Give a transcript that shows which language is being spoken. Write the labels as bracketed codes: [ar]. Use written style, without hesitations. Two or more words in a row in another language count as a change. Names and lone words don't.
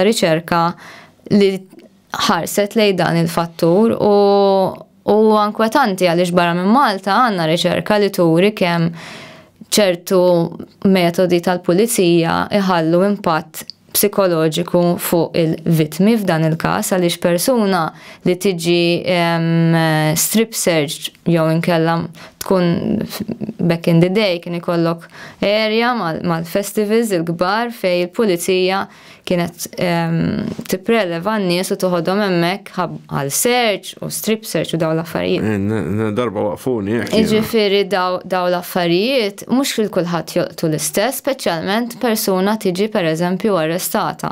[mt] riċerka li ħarset lejn dan il-fattur u inkwetanti għaliex barra minn Malta għandna riċerka li turi kemm ċertu metodi tal-pulizija iħallu impatt psikoloġiku fuq il-vittmi f'dan il-każ għaliex persuna li tiġi [en] strip search [mt] jew inkella tkun [en] back in the day [mt] kien ikollok area mal-festivals il-kbar fej il-pulizija kienet tippreleva n-nies u toħodhom hemmhekk għal search u [en] strip search [mt] u daw l-affarijiet. Darba waqfuni hekk. Jiġifieri daw l-affarijiet mhux fil-kulħadd joqtu l-istess, speċjalment persuna tiġi pereżempju arrestata.